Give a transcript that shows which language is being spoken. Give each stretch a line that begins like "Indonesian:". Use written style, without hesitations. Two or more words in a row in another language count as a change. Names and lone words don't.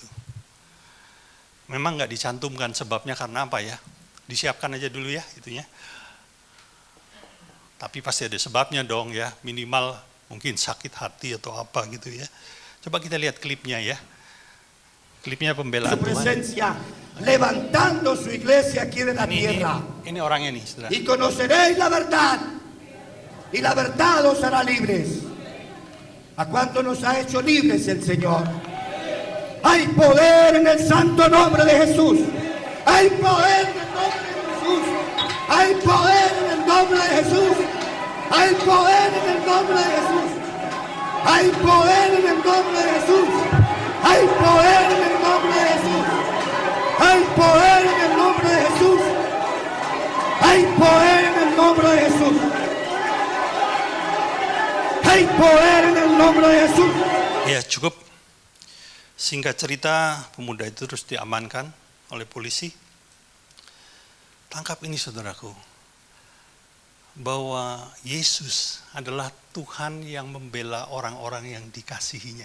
Indonesian: Memang nggak dicantumkan sebabnya karena apa ya? Disiapkan aja dulu ya itunya. Tapi pasti ada sebabnya dong ya, minimal mungkin sakit hati atau apa gitu ya. Coba kita lihat klipnya ya. Klipnya pembelaan
Spanish: Su
Indonesian: Tuhan.
Spanish: presencia levantando su iglesia aquí de la tierra.
Indonesian: Ini orangnya nih, saudara.
Spanish: Y conoceréis la verdad, y la verdad os hará libres. ¿A cuánto nos ha hecho libres el Señor? Hay poder en el santo nombre de Jesús. Hay poder en el nombre de Jesús. Hay poder en el nombre de Jesús. Hay poder en el nombre de Jesús. Hay poder en el nombre de Jesús. Hay poder en el nombre de Jesús. Hay poder en el nombre de Jesús. Hay poder en el nombre de Jesús. Hay poder en el nombre de Jesús.
Indonesian: Ya cukup. Singkat cerita, pemuda itu terus diamankan oleh polisi. Tangkap ini saudaraku, bahwa Yesus adalah Tuhan yang membela orang-orang yang dikasihinya.